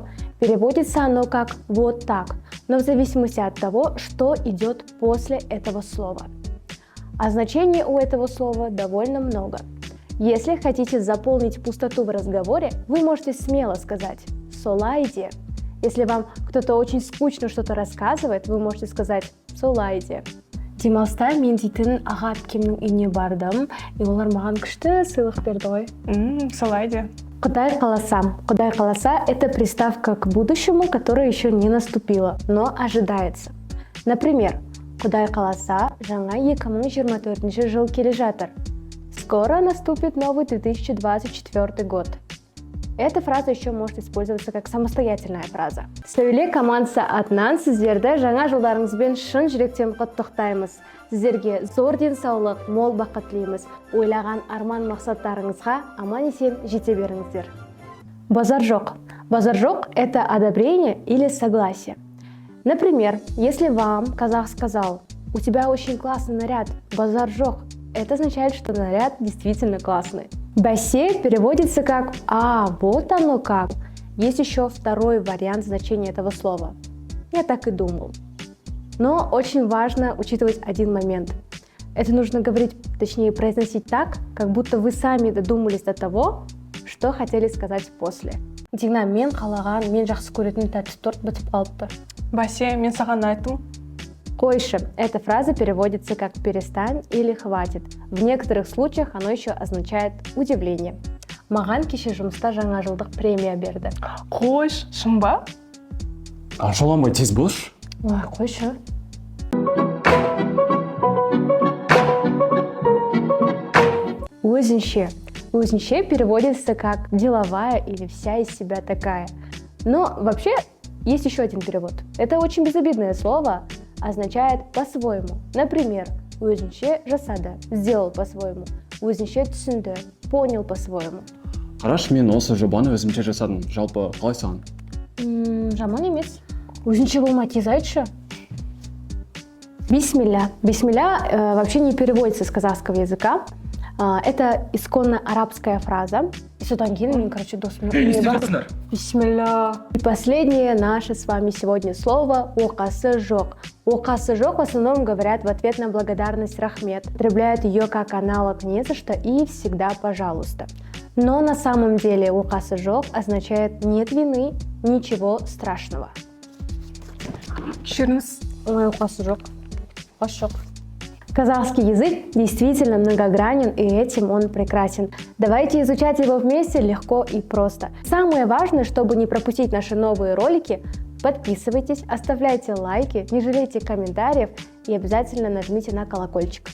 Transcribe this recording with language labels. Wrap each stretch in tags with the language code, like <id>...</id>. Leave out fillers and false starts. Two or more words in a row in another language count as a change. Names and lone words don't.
<ru>Переводится оно как «вот так», но в зависимости от того, что идет после этого слова. А значений у этого слова довольно много. Если хотите заполнить пустоту в разговоре, вы можете смело сказать «солайде». Если вам кто-то очень скучно что-то рассказывает, вы можете сказать «солайде».</ru> <kk>Демалыста мен дейтін аға әпкемнің үйіне бардым, и олар маған күшті сыйлық берді ғой. Солайде. Құдай қаласа. Құдай қаласа –</kk> <ru>это приставка к будущему, которая еще не наступила, но ожидается. Например,</ru> <kk>Құдай қаласа жаңа 2024 жыл келе жатыр.</kk> <ru>Скоро наступит новый 2024 год. Эта фраза еще может использоваться как самостоятельная фраза.</ru> <kk>Сөйле командасы атынан сіздерді жаңа жылдарыңызбен шын жүректен құттықтаймыз. Сіздерге зор денсаулық, мол бақыт тілейміз. Ойлаған арман мақсаттарыңызға аман-есен жете беріңіздер. Базар жоқ. Базар жоқ –</kk> <ru>это одобрение или согласие. Например, если вам казах сказал «У тебя очень классный наряд,</ru> <kk>базар жоқ»,</kk> <ru>это означает, что наряд действительно классный. Бәсе переводится как «А, вот оно как». Есть еще второй вариант значения этого слова. Я так и думал. Но очень важно учитывать один момент. Это нужно говорить, точнее произносить так, как будто вы сами додумались до того, что хотели сказать после.</ru> <kk>Дина, мен қалаған, мен жақсы көретін тәтті торт бітіп қалыпты. Бәсе, мен саған айттым. Қойшы.</kk> <ru>Эта фраза переводится как «перестань» или «хватит». В некоторых случаях оно еще означает удивление.</ru> <kk>Маған кеше жұмыста жаңа жылдық премия берді. Қойш, шын ба? Ашаламай тез болшы. Ой, қойшы. Өзінше.</kk> <ru>Өзінше переводится как «деловая» или «вся из себя такая». Но вообще есть еще один перевод. Это очень безобидное слово, означает «по-своему». Например,</ru> <kk>«өзінше жасады»,</kk> <ru>«сделал по-своему»,</ru> <kk>«өзінше түсінді»,</kk> <ru>«понял по-своему».</ru> <kk>Қараш, мен осы жобаны өзімше жасадым. Жалпы қалай саған? Жаман емес. Өзінше болмай тез айтшы. Бисмилля.</kk> <ru>Бисмилля вообще не переводится с казахского языка. Это исконно арабская фраза.</ru> <kk>И содан кейін мен, досым. Бисмилля.</kk> <ru>И последнее наше с вами сегодня слово</ru> <kk>«оқасы жоқ». «Оқасы жоқ»</kk> <ru>в основном говорят в ответ на благодарность рахмет. Употребляют ее как аналог «не за что» и «всегда пожалуйста». Но на самом деле</ru> <kk>«оқасы жоқ»</kk> <ru>означает «нет вины, ничего страшного».</ru> <kk>Кешіріңіз. «Оқасы жоқ». Оқасы жоқ.</kk> <ru>Казахский язык действительно многогранен, и этим он прекрасен. Давайте изучать его вместе легко и просто. Самое важное, чтобы не пропустить наши новые ролики, Подписывайтесь, оставляйте лайки, не жалейте комментариев и обязательно нажмите на колокольчик.</ru>